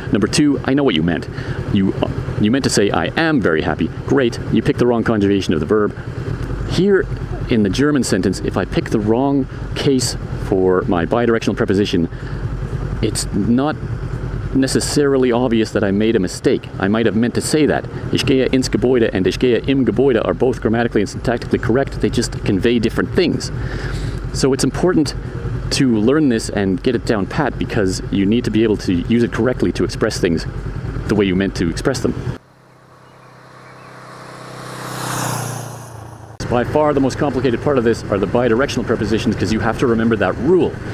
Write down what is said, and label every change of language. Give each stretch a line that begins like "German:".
English: Number two, I know what you meant. You meant to say, I am very happy. Great, you picked the wrong conjugation of the verb. Here, in the German sentence, if I pick the wrong case for my bidirectional preposition, it's not necessarily obvious that I made a mistake. I might have meant to say that.
German: Ich gehe ins Gebäude
English: and
German: ich gehe im Gebäude
English: are both grammatically and syntactically correct. They just convey different things. So it's important to learn this and get it down pat, because you need to be able to use it correctly to express things the way you meant to express them. By far the most complicated part of this are the bidirectional prepositions, because you have to remember that rule.